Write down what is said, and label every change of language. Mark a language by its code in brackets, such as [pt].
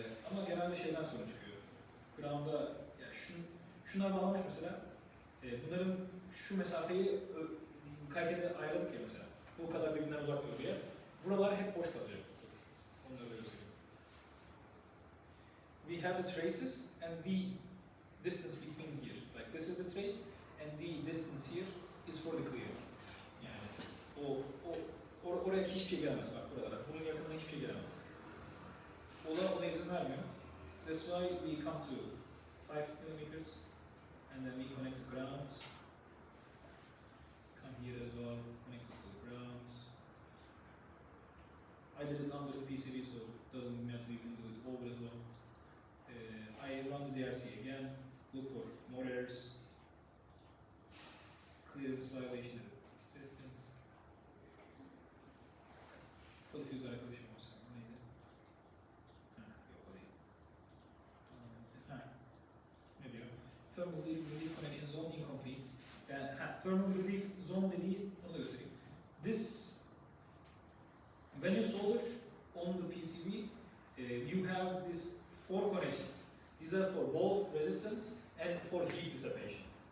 [tr] Ama genelde şeyden sonra çıkıyor. Ground'a, ya şunlar bağlamış mesela. Bunların şu mesafeyi KiCAD'e ayırdık ya mesela. Bu kadar birbirinden uzak duruyor diye. Buralar hep boş kalacak. Onu da böyle göstereyim. [en] We have the traces and the distance between here. Like this is the trace and the distance here is for the clear. [tr] Yani oraya hiçbir şey gelemez bak buralara. Bunun yakınına hiçbir şey gelemez. Ona izin vermiyor. [en] That's why we come to 5 millimeters and then we connect to ground. Come here as well, connect it to the ground. I did it under the PCB, so it doesn't matter, you can do it over as well. I run the DRC again, look for more errors. Clearance violation. [tr] Diffuser arkadaşım olsa neydi? Yok o değil. Ne diyor? [en] Thermal relief connection zone incomplete. [tr] Thermal relief zone dediği, onu da göstereyim. [en] This, when you solder on the PCB, you have these 4 connections. These are for both resistance and for heat dissipation.